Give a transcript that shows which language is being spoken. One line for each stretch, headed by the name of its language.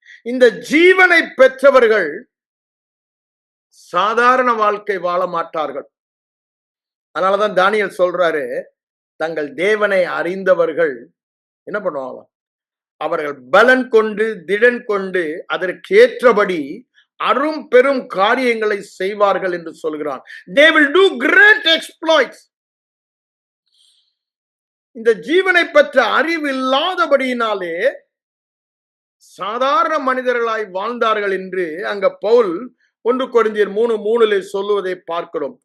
Tamil: இந்த ஜீவனை பெற்றவர்கள் சாதாரண வாழ்க்கை வாழ மாட்டார்கள். அதனாலதான் தானியேல் சொல்றாரு, தங்கள் தேவனை அறிந்தவர்கள் என்ன பண்ணுவாங்க? அவர்கள் பலன் கொண்டு திடன் கொண்டு அதற்கேற்றபடி அரும் பெரும் காரியங்களை செய்வார்கள் என்று சொல்கிறான்.
English: They will do great exploits.
Tamil: இந்த ஜீவனை பற்ற அறிவு இல்லாதபடியினாலே சாதாரண மனிதர்களாய் வாழ்ந்தார்கள் என்று அங்க பவுல் 1 கொரிந்தியர் 3:3 சொல்லுவதை பார்க்கிறோம்.